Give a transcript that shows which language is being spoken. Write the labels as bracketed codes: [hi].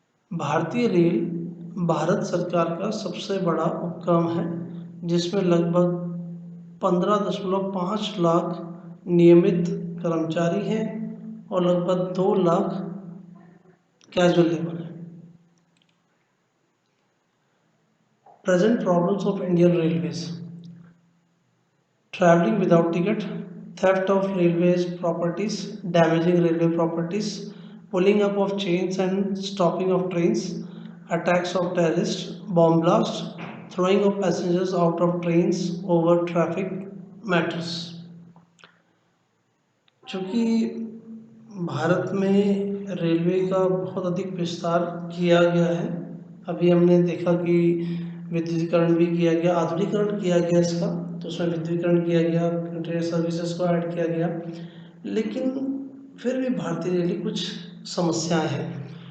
[hi] भारतीय रेल भारत सरकार का सबसे बड़ा उपक्रम है, जिसमें लगभग 15.5 लाख नियमित कर्मचारी हैं और लगभग 2 लाख कैजुअल लेबर हैं। [en] Present problems of Indian railways: traveling without ticket, theft of railways properties, damaging railway properties, pulling up of chains and stopping of trains, attacks of terrorists, bomb blast, throwing of passengers out of trains over traffic matters। [hi] चूँकि भारत में railway का बहुत अधिक विस्तार किया गया है, अभी हमने देखा कि विद्युतीकरण भी किया गया, आधुनिकीकरण किया गया इसका, तो उसमें विद्युतीकरण किया गया, ट्रेन सर्विसेज को ऐड किया गया, लेकिन फिर भी भारतीय रेल की कुछ समस्याएं हैं।